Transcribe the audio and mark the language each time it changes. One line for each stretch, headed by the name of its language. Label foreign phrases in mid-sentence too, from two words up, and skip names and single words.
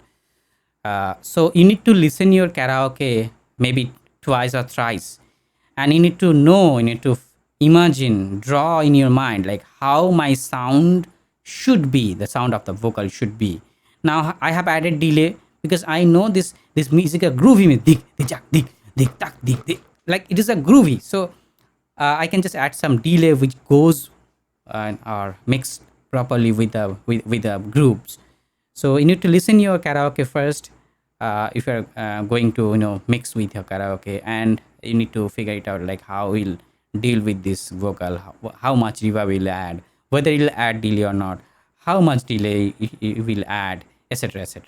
English: So you need to listen your karaoke maybe twice or thrice, and you need to imagine, draw in your mind like how my sound should be, the sound of the vocal should be. Now I have added delay because I know this music a groovy with dik dik jak, dik tak dik, like it is a groovy. So I can just add some delay which goes or mixed properly with the groups. So you need to listen your karaoke first if you're going to mix with your karaoke, and you need to figure it out like how we'll deal with this vocal, how much reverb will add, whether it'll add delay or not, how much delay it will add, etc, etc.